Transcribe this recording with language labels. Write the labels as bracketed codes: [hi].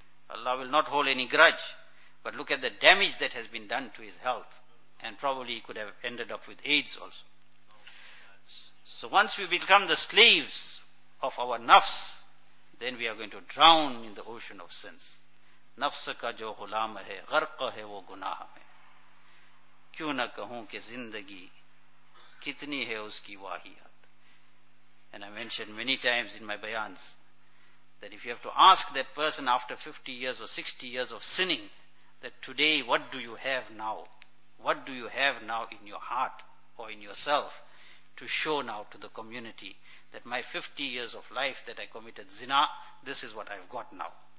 [en] Allah will not hold any grudge. But look at the damage that has been done to his health. And probably he could have ended up with AIDS also. So once we become the slaves of our nafs, then we are going to drown in the ocean of sins. [ur] نفس کا جو غلام ہے غرق ہے وہ گناہ میں, کیوں نہ کہوں کہ زندگی کتنی ہے اس کی واہیات. [en] And I mentioned many times in my bayans that if you have to ask that person after 50 years or 60 years of sinning, that today what do you have now? What do you have now in your heart or in yourself to show now to the community that my 50 years of life that I committed zina, this is what I've got now.